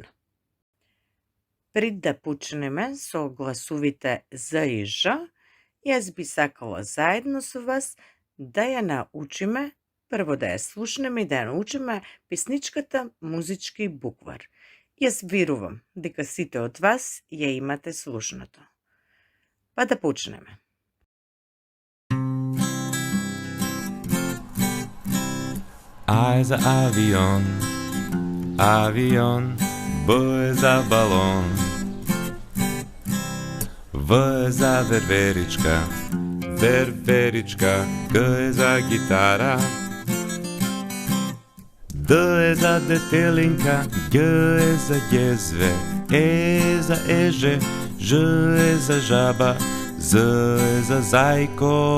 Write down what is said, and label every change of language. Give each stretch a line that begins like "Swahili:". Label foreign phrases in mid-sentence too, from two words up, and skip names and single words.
Macedonian: Пред да почнеме со гласовите З и Ж, јас би сакала заедно со вас да ја научиме, прво да ја слушнеме и да ја научиме песничката Музички буквар. Јас верувам дека сите од вас ја имате слушнато. Па да почнеме. А за авион, авион, Б за балон, В за верверичка, верверичка, Г за гитара, Д за детелинка, Г за џезве, Е за еже, Ж за жаба, З за зајко,